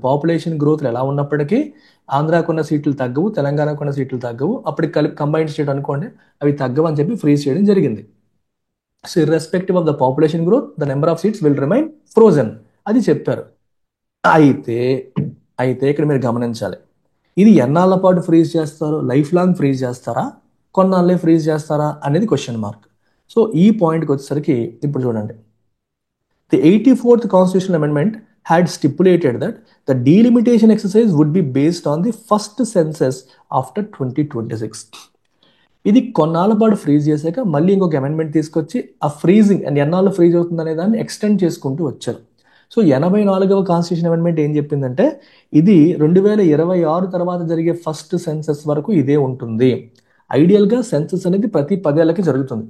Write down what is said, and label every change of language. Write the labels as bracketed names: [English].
[Telugu] Population గ్రోత్లు ఎలా ఉన్నప్పటికీ ఆంధ్రాకున్న సీట్లు తగ్గవు, తెలంగాణకున్న సీట్లు తగ్గవు, అప్పటికి కంబైన్డ్ స్టేట్ అనుకోండి, అవి తగ్గవు అని చెప్పి ఫ్రీజ్ చేయడం జరిగింది. [English] so irrespective of the population growth the number of seats will remain frozen, [Telugu] అది చెప్పారు. అయితే ఇక్కడ మీరు గమనించాలి, ఇది ఎన్నాళ్ళ పాటు ఫ్రీజ్ చేస్తారు? లైఫ్ లాంగ్ ఫ్రీజ్ చేస్తారా, కొన్నాళ్ళే ఫ్రీజ్ చేస్తారా అనేది క్వశ్చన్ మార్క్. సో ఈ పాయింట్కి వచ్చేసరికి ఇప్పుడు చూడండి, [English] The 84th Constitutional Amendment had stipulated that the delimitation exercise would be based on the first census after 2026. [Telugu] ఇది కొన్నాళ్ళ పాటు ఫ్రీజ్ చేశాక మళ్ళీ ఇంకొక అమెండ్మెంట్ తీసుకొచ్చి ఆ ఫ్రీజింగ్ అండ్ ఎన్నాళ్ళు ఫ్రీజ్ అవుతుంది అనే దాన్ని ఎక్స్టెండ్ చేసుకుంటూ వచ్చారు. సో 84వ కాన్స్టిట్యూషన్ అమెండ్మెంట్ ఏం చెప్పిందంటే ఇది 2026 తర్వాత జరిగే ఫస్ట్ సెన్సస్ వరకు ఇదే ఉంటుంది. ఐడియల్గా సెన్సస్ అనేది ప్రతి 10 ఏళ్ళకి జరుగుతుంది.